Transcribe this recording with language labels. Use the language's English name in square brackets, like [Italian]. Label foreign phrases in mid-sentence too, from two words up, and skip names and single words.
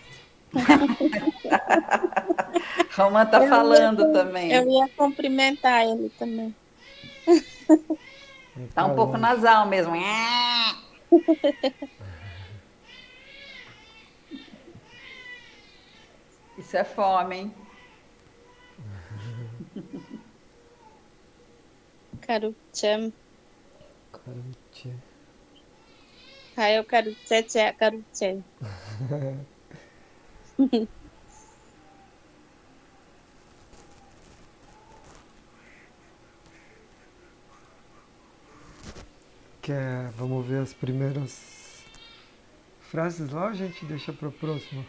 [Portuguese] Romã tá falando também. Eu ia cumprimentar ele também. Tá um pouco nasal mesmo. Isso é fome, hein? Karucham. Karuche. Hayo karuche, karuche. Vamos ver as primeiras frases lá ou a gente deixa para a próxima?